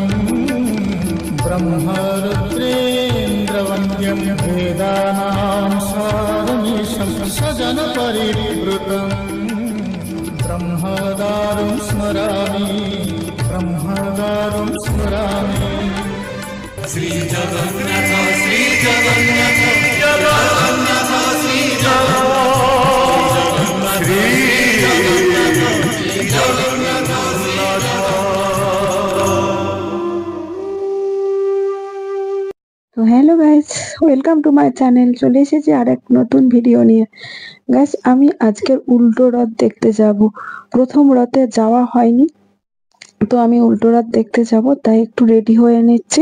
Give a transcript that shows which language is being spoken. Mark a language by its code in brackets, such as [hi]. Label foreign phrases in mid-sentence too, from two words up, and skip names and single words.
[sa] ब्रह्मरुद्रेन्द्रवन्द्यं वेदानां सारमीशं सजनपरिवृतम् ब्रह्मदारुं स्मरामि ब्रह्मदारुं स्मरामि। श्री जगन्नाथ श्री जगन्नाथ जगन्नाथ श्री जगन्नाथ श्री जगन्नाथ। [en] তো hello guys, welcome to my channel. [bn] চলে এসেছি আর এক নতুন ভিডিও নিয়ে। গাইস, আমি আজকের উল্টো রথ দেখতে যাব। প্রথম রথে যাওয়া হয়নি, তো আমি উল্টো রথ দেখতে যাব, তাই একটু রেডি হয়ে নিচ্ছি।